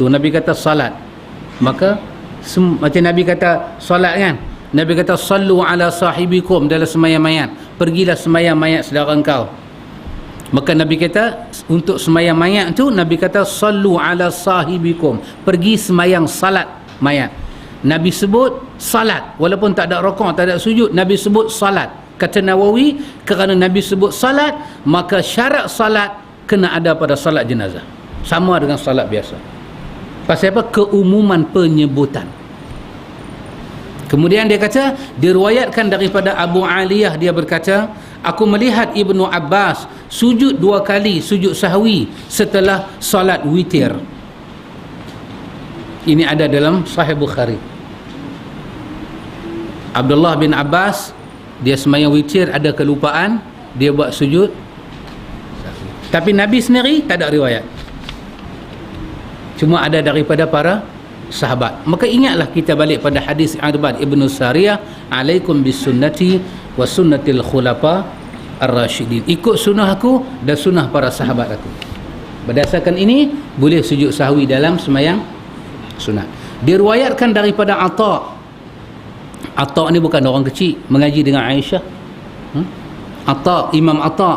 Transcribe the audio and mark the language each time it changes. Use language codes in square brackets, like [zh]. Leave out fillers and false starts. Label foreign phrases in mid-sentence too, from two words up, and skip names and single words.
[ms] Nabi kata salat, maka macam Nabi kata salat kan, Nabi kata [ar] صلوا على صاحبكم [ms] dalam sembahyang mayat, pergilah sembahyang mayat saudara engkau. Maka Nabi kata untuk sembahyang mayat tu, Nabi kata [ar] صلوا على صاحبكم, [ms] pergi sembahyang salat mayat. Nabi sebut salat walaupun tak ada rukuk, tak ada sujud, Nabi sebut salat. Kata Nawawi, kerana Nabi sebut salat, maka syarat salat kena ada pada salat jenazah, sama dengan salat biasa. Pasal apa? Keumuman penyebutan. Kemudian dia kata, diriwayatkan daripada Abu Aliyah, dia berkata, aku melihat Ibnu Abbas sujud 2 kali sujud sahwi setelah salat witir. Ini ada dalam Sahih Bukhari. Abdullah bin Abbas, dia sembahyang witir, ada kelupaan, dia buat sujud. Tapi Nabi sendiri tak ada riwayat, cuma ada daripada para sahabat. Maka ingatlah kita balik pada hadis Irbad ibn Sariyah, [ar] عليكم بسنتي وسنة الخلفاء الراشدين. [ms] Ikut sunnah aku dan sunnah para sahabat aku. Berdasarkan ini boleh sujud sahwi dalam sembahyang sunat. Diriwayatkan daripada Atta' ni bukan orang kecil, mengaji dengan Aisyah. Atta', Imam Atta'.